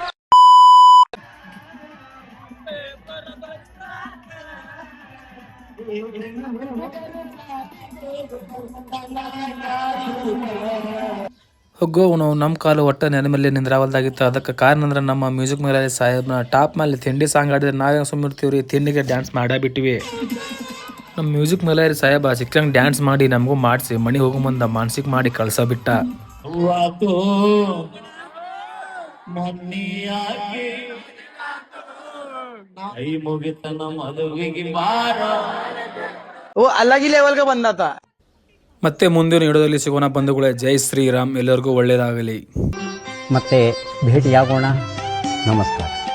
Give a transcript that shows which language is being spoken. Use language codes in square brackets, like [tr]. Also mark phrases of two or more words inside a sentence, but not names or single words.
[kn] ಹೋಗೋ ನಮ್ಮ ಕಾಲು ಒಟ್ಟ ನೆಲ ಮೇಲೆ ನಿಂದ್ರಾವಲ್ದಾಗಿತ್ತು. ಅದಕ್ಕೆ ಕಾರಣ ಅಂದ್ರೆ ನಮ್ಮ ಮ್ಯೂಸಿಕ್ ಮೇಲೆ ಸಾಹೇಬ್ನ ಟಾಪ್ ಮೇಲೆ ತಿಂಡಿ ಸಾಂಗ್ ಆಡಿದ್ರೆ ನಾವೇ ಸುಮ್ಮಿರ್ತೀವ್ರಿ, ತಿಂಡಿಗೆ ಡ್ಯಾನ್ಸ್ ಮಾಡಾಬಿಟ್ಟಿವಿ. ನಮ್ಮ ಮ್ಯೂಸಿಕ್ ಮೇಲೆ ಸಾಹೇಬ ಸಿಕ್ಕಂಗೆ ಡ್ಯಾನ್ಸ್ ಮಾಡಿ ನಮಗೂ ಮಾಡಿಸಿ ಮನೆ ಹೋಗೋ ಮುಂದೆ ಮಾನಸಿಕ ಮಾಡಿ ಕಳ್ಸಬಿಟ್ಟ. [hi] अलग ही लेवल का बंदा था. [kn] ಮತ್ತೆ ಮುಂದಿನ ವಿಡಿಯೋದಲ್ಲಿ ಸಿಗೋಣ ಬಂಧುಗಳೇ. ಜೈ ಶ್ರೀರಾಮ್. ಎಲ್ಲರಿಗೂ ಒಳ್ಳೆಯದಾಗಲಿ. ಮತ್ತೆ ಭೇಟಿಯಾಗೋಣ. ನಮಸ್ಕಾರ.